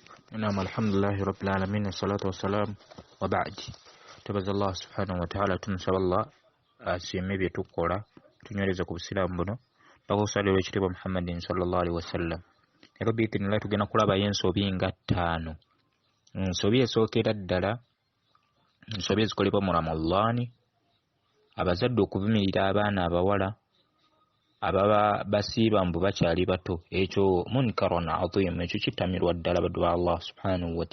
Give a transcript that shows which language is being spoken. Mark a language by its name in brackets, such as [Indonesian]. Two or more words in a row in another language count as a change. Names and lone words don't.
[Arabic] نعم الحمد لله رب العالمين والصلاة والسلام وبعد تبارك الله سبحانه وتعالى [Ganda] tunsaba Allah asiime bye tukola tunywereza ku busiraamu buno bakusalira ekitiibwa Muhammadin [Arabic] صلى الله عليه وسلم [Ganda] era biidhnillah tugenda kulabayo ensobi nga 5 ensobi esookera ddala ensobi ezikolebwa mu Ramadhaani abazadde okuvumirira abaana abawala ababa basiiba mbu bakyali bato ekyo [Arabic] منكر عظيم [Ganda] ekyo kitamirwa ddala baddu ba Allah [Arabic] سبحانه و